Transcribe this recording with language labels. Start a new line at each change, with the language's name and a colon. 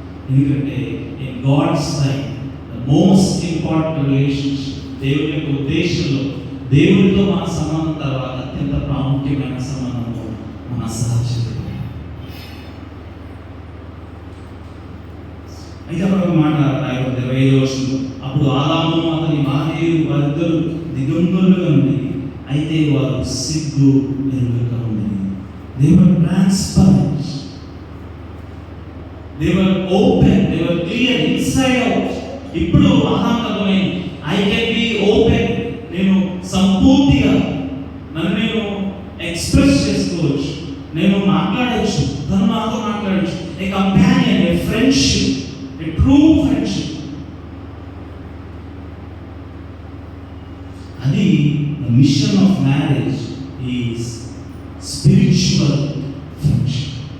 Telugu: ఎందుకంటే
English: in God's time the most important relationship,
Telugu: దేవుడి యొక్క ఉద్దేశంలో దేవుడితో మన సంబంధం తర్వాత అత్యంత ప్రాముఖ్యమైన సంబంధంలో మన సహచర్య. అయితే అప్పుడు ఒక మాట రాయబడింది 25వ వచనంలో, అప్పుడు ఆదాము అతని భార్యలు వారిద్దరు దిగంబరులుగా ఉండేది, అయితే వారు సిగ్గు ఎరుగగా ఉండేది.
English: They were transparent, they were open, they were clear inside out.
Telugu: ఇప్పుడు ఆదాము అర్థమైంది,
English: I can be open,
Telugu: నేను సంపూర్తిగా నన్ను నేను ఎక్స్ప్రెస్ చేసుకోవచ్చు, నేను మాట్లాడవచ్చు, తను నాతో మాట్లాడవచ్చు.
English: A companion, a friendship, a true friendship.
Telugu: అది
English: the mission of marriage is spiritual friendship.